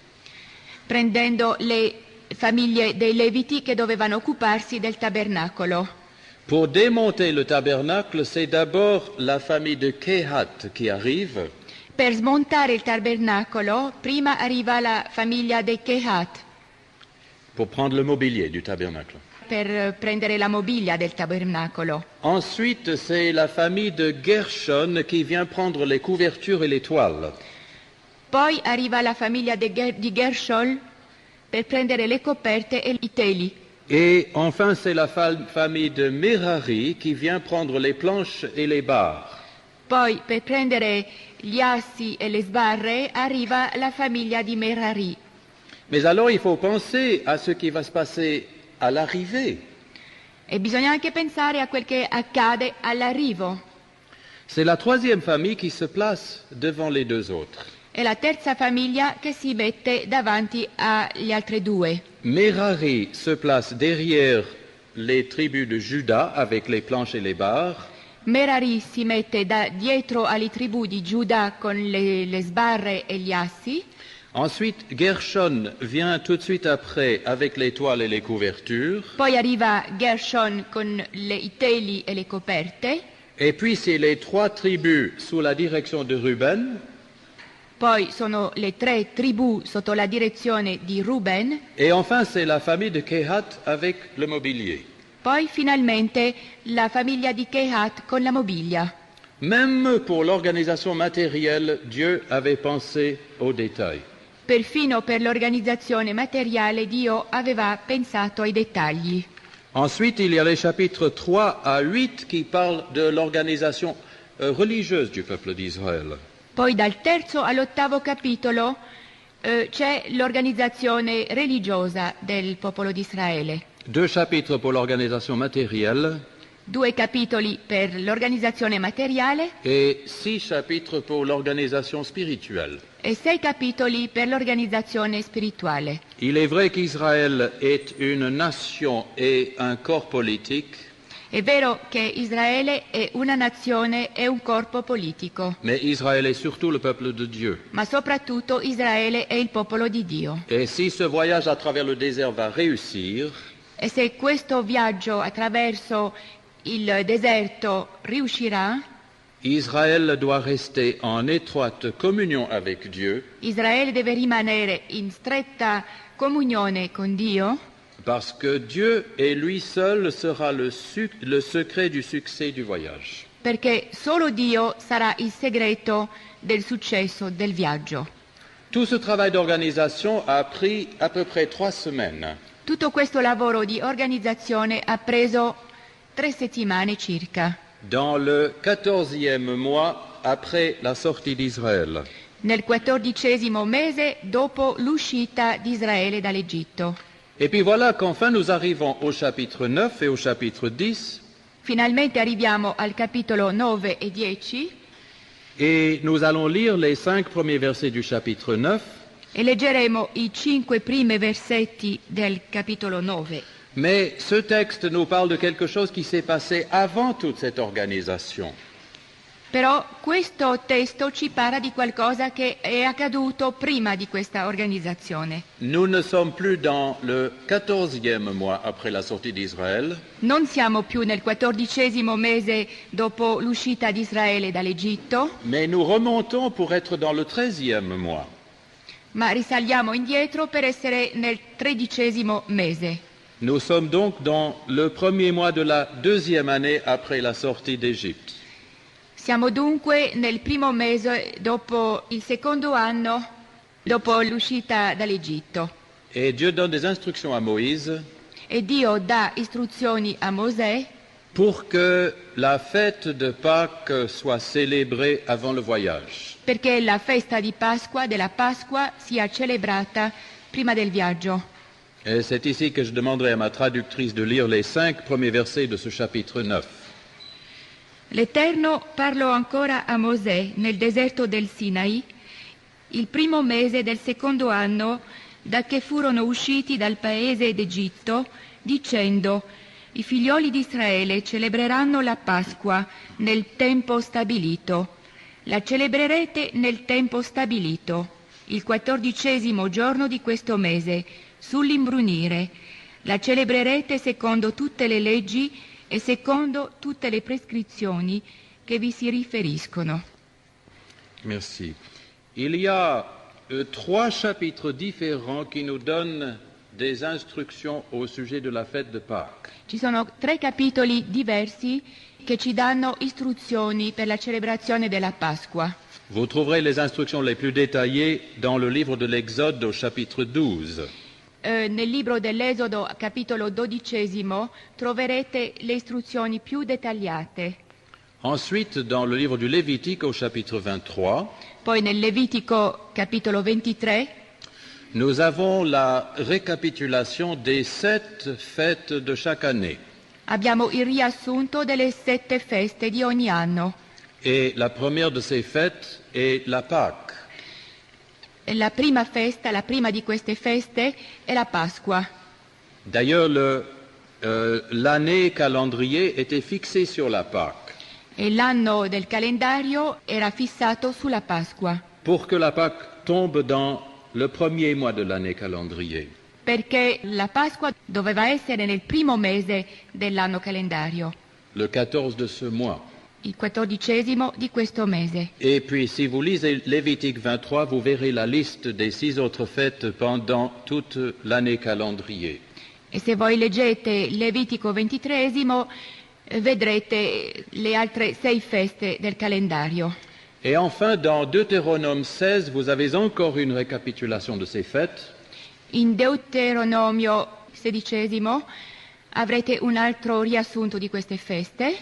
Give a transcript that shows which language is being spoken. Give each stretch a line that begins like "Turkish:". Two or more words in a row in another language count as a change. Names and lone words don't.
Italian: Prendendo le famiglie dei Leviti che dovevano occuparsi del tabernacolo.
French: Pour démonter le tabernacle, c'est d'abord la famille de Kehat qui arrive.
Italian: Per smontare il tabernacolo, prima arriva la famiglia dei Kehat,
French: pour prendre le mobilier du tabernacle.
Italian: per prendere la mobilia del tabernacolo.
French: Ensuite, c'est la famille de Gershon qui vient prendre les couvertures et les toiles.
Italian: Poi arriva la famiglia di Gershon per prendere le coperte e i teli.
French: Et enfin, c'est la famille de Merari qui vient prendre les planches et les barres.
Italian: Poi per prendere gli assi e le sbarre arriva la famiglia di Merari.
French: Mais alors, il faut penser à ce qui va se passer à l'arrivée.
Italian: E bisogna anche pensare a quel che accade all'arrivo.
French: C'est la 3e famille qui se place devant les 2 autres.
Italian: È la terza famiglia che si mette davanti agli altre 2.
French: Merari se place derrière les tribus de Juda avec les planches et les barres.
Italian: Merari si mette dietro alle tribù di Giuda con le sbarre e gli assi.
French: Ensuite, Gershon vient tout de suite après avec les toiles et les couvertures.
Italian: Poi arriva Gershon con i teli e le coperte.
French: Et puis, c'est les 3 tribus sous la direction de Ruben.
Italian: Poi sono le 3 tribù sotto la direzione di Ruben.
French: Et enfin, c'est la famille de Kehat avec le mobilier.
Italian: Poi finalmente la famiglia di Kehat con la mobilia.
French: Même pour l'organisation matérielle, Dieu avait pensé aux détails.
Italian: Perfino per l'organizzazione materiale Dio aveva pensato ai dettagli.
French: Ensuite, il y a les chapitres 3 à 8 qui parlent de l'organisation religieuse du peuple d'Israël.
Italian: Poi dal 3° all'8° capitolo c'è l'organizzazione religiosa del popolo di Israele.
French: 2 chapitres pour l'organisation matérielle
Italian: 2 capitoli per l'organizzazione materiale
French: et 6 chapitres pour l'organisation spirituelle.
Italian: e 6 capitoli per l'organizzazione spirituale.
French: Il est vrai qu'Israël est une nation et un corps politique.
Italian: È vero che Israele è una nazione e un corpo politico,
French: mais Israël est surtout le peuple de Dieu.
Italian: ma soprattutto Israele è il popolo di Dio.
French: Et si ce voyage à travers le désert va réussir,
Italian: E se questo viaggio attraverso il deserto riuscirà,
French: Israël doit rester en étroite communion avec Dieu,
Italian: Israele deve rimanere in stretta comunione con Dio,
French: parce que Dieu et lui seul sera le secret du succès du voyage.
Italian: perché solo Dio sarà il segreto del successo del viaggio.
French: Tout ce travail d'organisation a pris à peu près 3 semaines.
Italian: Tutto questo lavoro di organizzazione ha preso 3 settimane circa.
French: Dans le 14e mois après la sortie d'Israël.
Italian: Nel 14° mese dopo l'uscita di Israele dall'Egitto.
French: Et puis voilà qu'enfin nous arrivons au chapitre 9 et au chapitre 10.
Italian: Finalmente arriviamo al capitolo 9 e 10
French: Et nous allons lire les 5 premiers versets du chapitre 9.
Italian: e leggeremo i 5 primi versetti del capitolo 9.
French: Mais ce texte nous parle de quelque chose qui s'est passé avant toute cette organisation.
Italian: Però questo testo ci parla di qualcosa che è accaduto prima di questa organizzazione.
French: Nous ne sommes plus dans le 14e mois après la sortie d'Israël,
Italian: Non siamo più nel 14° mese dopo l'uscita di Israele dall'Egitto,
French: mais nous remontons pour être dans le 13e mois.
Italian: ma risaliamo indietro per essere nel 13° mese.
French: Nous sommes donc dans le premier mois de la 2e année après la sortie d'Égypte.
Italian: Siamo dunque nel primo mese dopo il secondo anno dopo l'uscita dall'Egitto.
French: Et Dieu donne des instructions à Moïse
Italian: E Dio dà istruzioni a Mosè
French: pour que la fête de Pâques soit célébrée avant le voyage.
Italian: perché la festa della Pasqua sia celebrata prima del viaggio.
French: Et c'est ici que je demanderai à ma traductrice de lire les 5 premiers versets de ce chapitre 9.
Italian: L'Eterno parlò ancora a Mosè nel deserto del Sinai, il primo mese del secondo anno da che furono usciti dal paese d'Egitto, dicendo: I figlioli di Israele celebreranno la Pasqua nel tempo stabilito. La celebrerete nel tempo stabilito, il 14° giorno di questo mese, sull'imbrunire. La celebrerete secondo tutte le leggi e secondo tutte le prescrizioni che vi si riferiscono.
French: Merci. Il y a 3 chapitres différents qui nous donnent des instructions au sujet de la fête de Pâques.
Italian: Ci sono 3 capitoli diversi che ci danno istruzioni per la celebrazione della Pasqua.
French: Vous trouverez les instructions les plus détaillées dans le livre de l'Exode au chapitre 12.
Italian: Nel libro dell'Esodo, capitolo 12, troverete le istruzioni più dettagliate.
French: Ensuite, dans le livre du Lévitique au chapitre 23,
Italian: Poi nel Levitico, capitolo 23,
French: nous avons la récapitulation des 7 fêtes de chaque année.
Italian: abbiamo il riassunto delle 7 feste di ogni anno.
French: Et la première de ces fêtes est la Pâque.
Italian: La prima festa, la prima di queste feste, è la Pasqua.
French: D'ailleurs, l'année calendrier était fixée sur la Pâque,
Italian: E l'anno del calendario era fissato sulla Pasqua,
French: pour que la Pâque tombe dans le premier mois de l'année calendrier.
Italian: perché la Pasqua doveva essere nel primo mese dell'anno calendario,
French: Le 14 de ce mois.
Italian: il 14° di questo mese.
French: Et puis, si vous lisez Lévitique 23, vous verrez la liste des 6 autres fêtes pendant toute l'année calendrier.
Italian: E se voi leggete Levitico 23, vedrete le altre 6 feste del calendario.
French: Et enfin, dans Deutéronome 16, vous avez encore une récapitulation de ces fêtes.
Italian: In Deuteronomio 16 avrete un altro riassunto di queste feste.